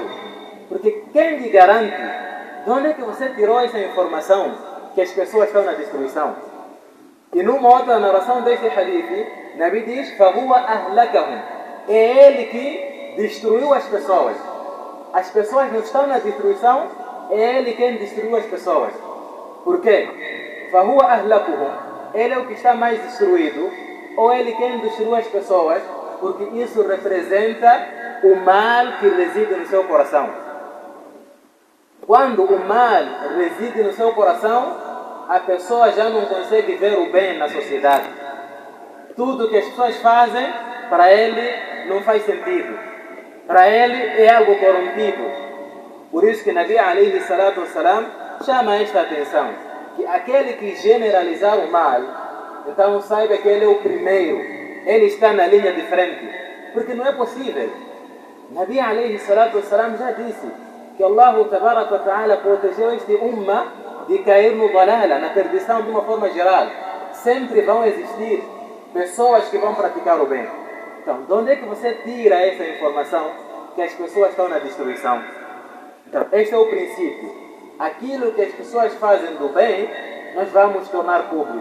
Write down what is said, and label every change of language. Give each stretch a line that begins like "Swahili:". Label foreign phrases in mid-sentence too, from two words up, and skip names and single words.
Portuguese: Porque quem lhe garante? De onde é que você tirou essa informação que as pessoas estão na destruição? E numa outra narração deste hadith, Nabi diz:
Arabic: "فهو أهلكهم."
Portuguese: É ele que destruiu as pessoas. As pessoas não estão na destruição é ele quem destruiu as pessoas. Por quê?
Arabic: فَهُوَ أَهْلَكُهُمْ.
Portuguese: Ele é o que está mais destruído, ou ele quem destruiu as pessoas, porque isso representa o mal que reside no seu coração. Quando o mal reside no seu coração, a pessoa já não consegue ver o bem na sociedade. Tudo que as pessoas fazem, para ele não faz sentido. Para ele é algo corrompido. Por isso que Nabi
Arabic: عليه الصلاة والسلام
Portuguese: chama esta atenção, que aquele que generalizar o mal, então saiba que ele é o primeiro, ele está na linha de frente, porque não é possível. Nabi
Arabic: عليه الصلاة والسلام
Portuguese: já disse que
Arabic: الله تبارك وتعالى
Portuguese: protegeu este umma de cair no dalala, na perdição de uma forma geral. Sempre vão existir pessoas que vão praticar o bem. Então, de onde é que você tira essa informação que as pessoas estão na destruição? Então, este é o princípio. Aquilo que as pessoas fazem do bem, nós vamos tornar público.